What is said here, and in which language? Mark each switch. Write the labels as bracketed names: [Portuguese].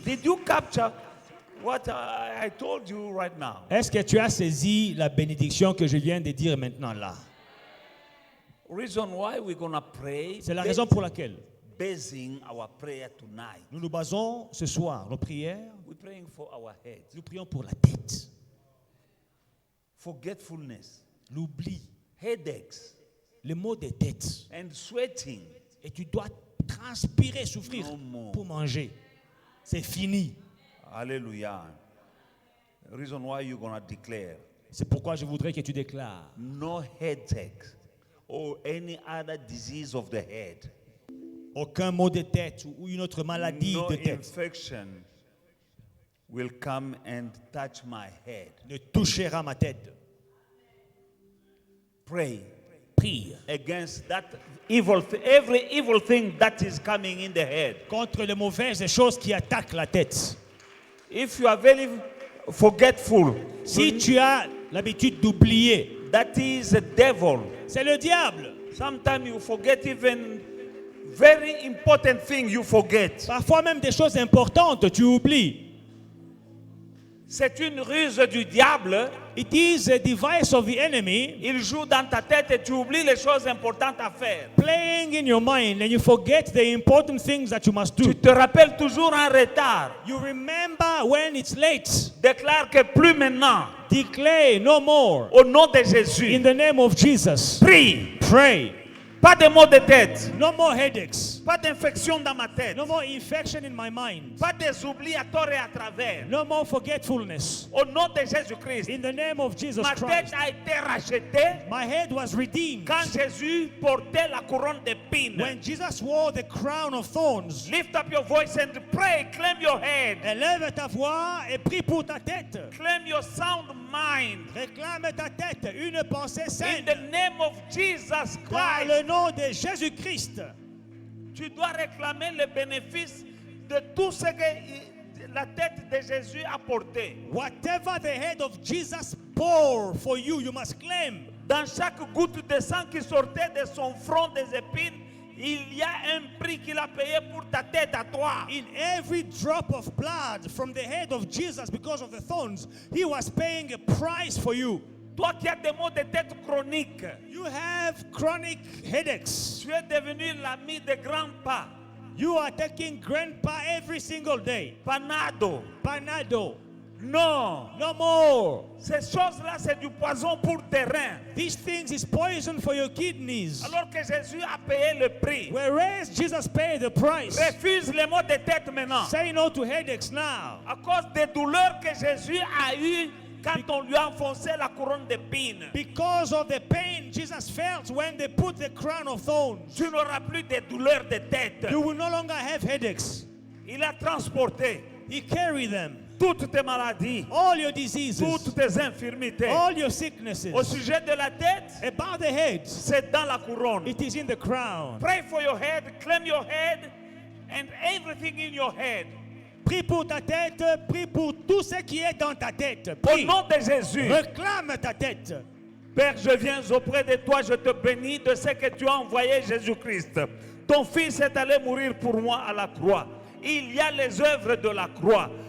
[English] Did you capture what I told you right now? [French] est-ce que tu as saisi la bénédiction que je viens de dire maintenant là? [English] Reason why we're gonna pray. [French] C'est la raison pour laquelle [English] Basing our prayer tonight. [French] nous nous basons ce soir, nos prières, [English] We're praying for our head. [French] nous prions pour la tête, [English] Forgetfulness, [French] l'oubli, [English] headaches, [French] le mot des têtes. [English] and sweating. [French] Et tu dois transpirer, souffrir [English] No more. [French] pour manger. C'est fini. [English] Hallelujah. Reason why you're gonna declare [French] C'est pourquoi je voudrais que tu déclares [English] no headache or any other disease of the head. [French] aucun mot de tête ou une autre maladie [English] No [French] de tête [English] infection will come and touch my head. [French] ne touchera ma tête. [English] Pray [French] Prie [English] against that evil, every evil thing that is coming in the head. [French] contre les mauvaises choses qui attaquent la tête. [English] If you are very forgetful, [French] Si tu as l'habitude d'oublier, [English] that is a devil. [French] c'est le diable. [English] Sometimes you forget even very important thing you forget. [French] Parfois même des choses importantes, tu oublies. C'est une ruse du diable. [English] It is a device of the enemy [French] Il joue dans ta tête et tu oublies les choses importantes à faire. [English] playing in your mind and you forget the important things that you must do. [French] Tu te rappelles toujours en retard. [English] You remember when it's late. [French] Déclare que plus maintenant, [English] Declare no more. [French] au nom de [English] In [French] Jésus, [English] the name of Jesus. [French] prie. [English] Pray. [French] Pas de mots de tête. [English] No more headaches. [French] Pas d'infection dans ma tête. [English] No more infection in my mind. [French] Pas des oublis à tort et à travers. [English] No more forgetfulness. [French] Au nom de Jésus-Christ. [English] In the name of Jesus [French] Ma tête [English] Christ. [French] a été rachetée [English] My head was redeemed. [French] quand Jésus portait la couronne d'épines. [English] When Jesus wore the crown of thorns. Lift up your voice and pray. Claim your head. [French] Élève ta voix et prie pour ta tête. [English] Claim your sound mind. [French] Réclame ta tête, une pensée [English] In [French] saine. [English] the name of Jesus [French] Dans [English] Christ. [French] le nom de Jésus-Christ. Tu dois réclamer le bénéfice de tout ce que la tête de Jésus a porté. [English] Whatever the head of Jesus bore for you, you must claim. [French] Dans chaque goutte de sang qui sortait de son front des épines, il y a un prix qu'il a payé pour ta tête à toi. [English] In every drop of blood from the head of Jesus because of the thorns, he was paying a price for you. [French] Toi qui as des maux de tête chroniques, [English] You have chronic headaches. [French] tu es devenu l'ami de grand-pa. [English] You are taking grandpa every single day. [French] Panado. [English] Panado. [French] Non. [English] No more. [French] Ces choses-là, c'est du poison pour tes reins. [English] These things is poison for your kidneys. [French] Alors que Jésus a payé le prix. [English] Whereas Jesus paid the price. [French] Refuse les maux de tête maintenant. [English] Say no to headaches now. [French] À cause des douleurs que Jésus a eues quand on lui a enfoncé la couronne d'épines. [English] Because of the pain Jesus felt when they put the crown of thorns. [French] Tu n'auras plus de douleurs de tête. [English] You will no longer have headaches. [French] Il a transporté [English] He carried them. [French] toutes tes maladies, [English] All your diseases. [French] toutes tes infirmités. [English] All your sicknesses. [French] Au sujet de la tête, [English] About the head. [French] c'est dans la couronne. [English] It is in the crown. Pray for your head, claim your head, and everything in your head. [French] Prie pour ta tête, prie pour tout ce qui est dans ta tête. Au Prie. nom de Jésus, Réclame ta tête. Père, je viens auprès de toi, je te bénis de ce que tu as envoyé Jésus-Christ. Ton Fils est allé mourir pour moi à la croix. Il y a les œuvres de la croix.